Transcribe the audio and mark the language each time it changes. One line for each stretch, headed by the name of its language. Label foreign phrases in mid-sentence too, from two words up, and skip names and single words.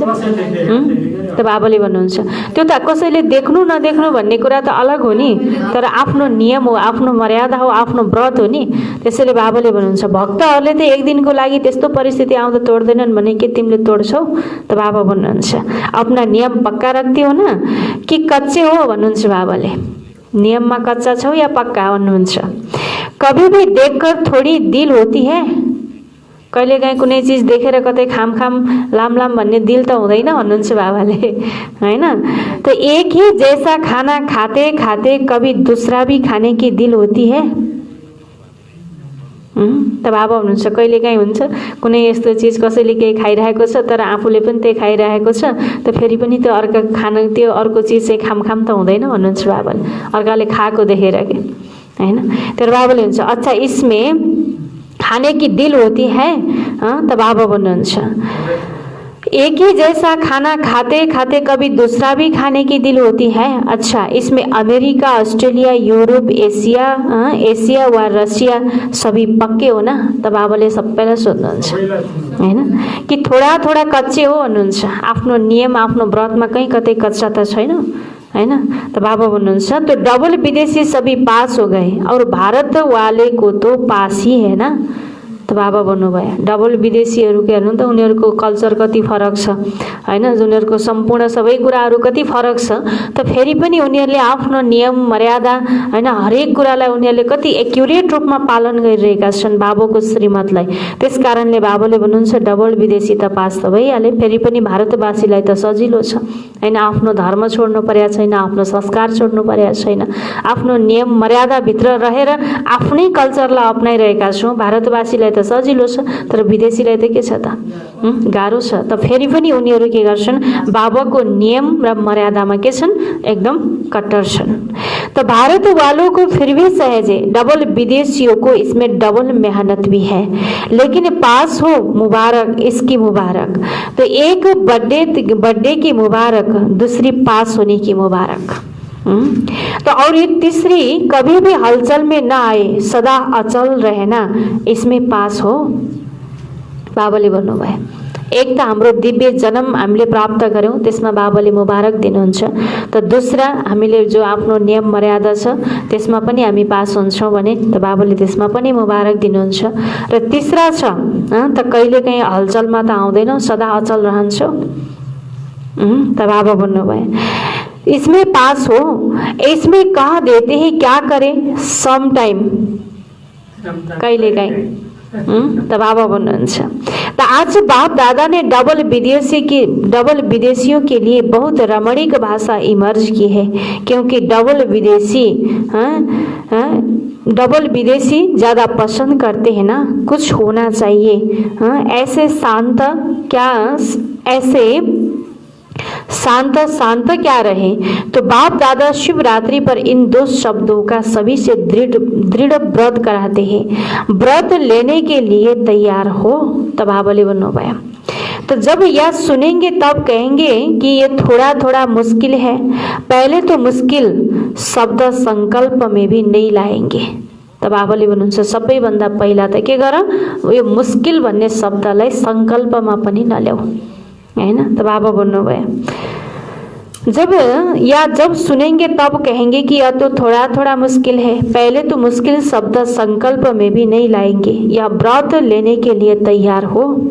Nepali: त बाबाले भन्नुहुन्छ त्यो त कसैले देख्नु नदेख्नु भन्ने कुरा त अलग हो नि, तर आफ्नो नियम हो, आफ्नो मर्यादा हो, आफ्नो व्रत हो नि। त्यसैले बाबाले भन्नुहुन्छ भक्तहरूले त एक दिनको लागि त्यस्तो परिस्थिति आउँदा तोड्दैनन् भने के तिमीले तोड्छौ? त बाबा भन्नुहुन्छ
Hindi: अपना नियम पक्का
Nepali: रख्दै हो न कि कच्चे हो भन्नुहुन्छ बाबाले। नियममा कच्चा छौ या पक्का भन्नुहुन्छ।
Hindi: कभी भी देखकर थोड़ी दिल होती है,
Nepali: कहिलेकाहीँ कुनै चिज देखेर कतै खाम लाम भन्ने दिल त हुँदैन भन्नुहुन्छ बाबाले होइन।
Hindi: तो एक ही जैसा खाना खाते खाते कभी दूसरा भी खाने की दिल होती है।
Nepali: त बाबा भन्नुहुन्छ कहिलेकाहीँ हुन्छ कुनै यस्तो चिज कसैले केही खाइरहेको छ तर आफूले पनि त्यही खाइरहेको छ, त फेरि पनि त्यो अर्को चिज चाहिँ खाम त हुँदैन भन्नुहुन्छ बाबाले, अर्काले खाएको देखेर के होइन। तर बाबाले हुन्छ
Hindi: अच्छा इसमें खाने की दिल होती है।
Nepali: त बाबा भन्नुहुन्छ
Hindi: एक ही जैसा खाना खाते खाते कभी दूसरा भी खाने की दिल होती है। अच्छा इसमें अमेरिका, ऑस्ट्रेलिया, यूरोप, एशिया वा रसिया सबै पक्के हो न?
Nepali: त बाबाले सबैलाई सोध्नुहुन्छ होइन कि
Hindi: थोड़ा थोड़ा कच्चे
Nepali: हो भन्नुहुन्छ। आफ्नो नियम आफ्नो व्रतमा कहीँ कतै कच्चा त छैन होइन। त बाबा भन्नुहुन्छ
Hindi: तो डबल विदेशी सबै पास हो गए और भारत वाले को तो पास ही है ना।
Nepali: त बाबा भन्नुभयो डबल विदेशीहरू के हेर्नु त उनीहरूको कल्चर कति फरक छ होइन, उनीहरूको सम्पूर्ण सबै कुराहरू कति फरक छ, त फेरि पनि उनीहरूले आफ्नो नियम मर्यादा होइन हरेक कुरालाई उनीहरूले कति एक्युरेट रूपमा पालन गरिरहेका छन् बाबाको श्रीमतलाई। त्यस कारणले बाबाले भन्नुहुन्छ डबल विदेशी त पास त भइहाले, फेरि पनि भारतवासीलाई त सजिलो छ होइन। आफ्नो धर्म छोड्नु परेको छैन, आफ्नो संस्कार छोड्नु परेको छैन, आफ्नो नियम मर्यादाभित्र रहेर आफ्नै कल्चरलाई अप्नाइरहेका छौँ। भारतवासीलाई त त सजिलो छ, तर विदेशीलाई त के छ त गाह्रो छ। त फेरि पनि उनीहरू के गर्छन्, बाबाको नियम र मर्यादामा के छन्, एकदम कट्टर छन्।
Hindi: तो भारत वालों को फिर भी सहज है, डबल विदेशियों को इसमें डबल मेहनत भी है, लेकिन पास हो मुबारक, इसकी मुबारक। तो एक बर्थडे की मुबारक, दूसरी पास होने की मुबारक। तो और ये तीसरी, कभी भी हलचल में ना आए, सदा अचल रहना, इसमें पास हो।
Nepali: बाबाले भन्नुभयो एक त हाम्रो दिव्य जन्म हामीले प्राप्त गर्यौं, त्यसमा बाबाले मुबारक दिनुहुन्छ। त दोस्रा, हामीले जो आफ्नो नियम मर्यादा छ त्यसमा पनि हामी पास हुन्छौँ भने त बाबाले त्यसमा पनि मुबारक दिनुहुन्छ। र तीसरा छ त कहिलेकाहीँ हलचलमा त आउँदैनौ, सदा अचल रहन्छौ। त बाबा भन्नुभयो
Hindi: इसमें पास हो, इसमें कह देते हैं क्या करें,
English: some time,
Nepali: कहिलेकाहीँ। त बाबा भन्नुहुन्छ
Hindi: तो आज बाप दादा ने डबल विदेशियों के लिए बहुत रमणीक भाषा इमर्ज की है, क्योंकि डबल विदेशी ज़्यादा पसंद करते हैं ना, कुछ होना चाहिए। ऐसे शांत क्या रहे। तो बाप दादा शिवरात्रि पर इन 2 शब्दों का सभी से दृढ़ व्रत कराते हैं, व्रत लेने के लिए तैयार हो।
Nepali: तब बाबाले भन्नुभयो
Hindi: तो जब यह सुनेंगे तब कहेंगे कि ये थोड़ा थोड़ा मुश्किल है, पहले तो मुश्किल शब्द संकल्प में भी नहीं लाएंगे।
Nepali: तब बाबाले भन्नुहुन्छ सबैभन्दा पहिला त के गर, यो मुश्किल भन्ने शब्दलाई संकल्पमा पनि नल्याऊ, हैन। त बाबा भन्नुभयो
Hindi: जब सुनेंगे तब कहेंगे कि यह तो थोड़ा थोड़ा मुश्किल है, पहले तो मुश्किल शब्द संकल्प में भी नहीं लाएंगे, यह व्रत लेने के लिए तैयार हो।